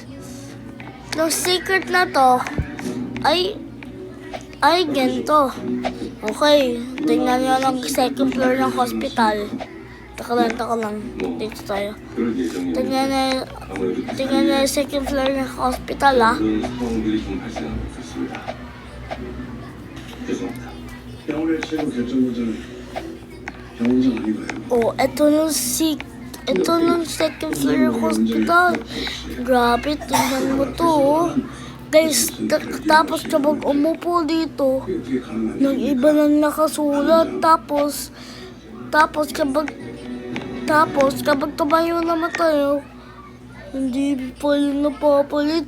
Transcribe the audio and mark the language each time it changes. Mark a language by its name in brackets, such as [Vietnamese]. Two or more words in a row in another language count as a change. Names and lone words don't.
[Filipino] Yung secret na to ay ganito. Okay, tingnan nyo lang [English] second floor [Filipino] ng hospital. Taka lang. Dito tayo. Tingnan na yung [English] second floor [Filipino] ng hospital, ah. [Korean] 상황들이 좀 발생한 것 같습니다. 죄송합니다. 병원의 최고 결정권자는 병원장 아닌가요? [Filipino] Ito nung [English] second floor [Filipino] ng hospital. Grabe, tingnan mo to, oh. Guys, tapos kapag umupo dito, nang iba nang nakasulat. Tapos, Tapos kapag tumayo naman tayo, hindi pa yun napapalit.